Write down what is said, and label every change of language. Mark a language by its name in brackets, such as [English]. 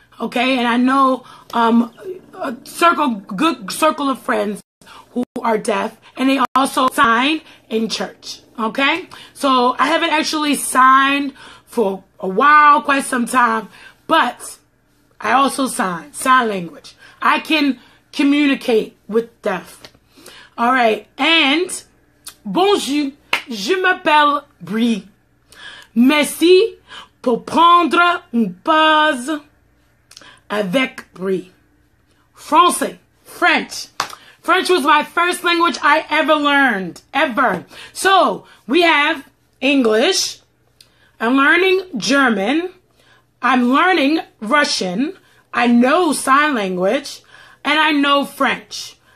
[English] Okay, and I know a good circle of friends who are deaf, and they also sign in church. Okay, so I haven't actually signed for a while, quite some time, but I also sign language. I can communicate with deaf. All right, and [French] bonjour, je m'appelle Bri. Merci pour prendre une pause avec Bri. Français, French. [English] French was my first language I ever learned, ever. So we have English. I'm learning German. I'm learning Russian. I know sign language, and I know French.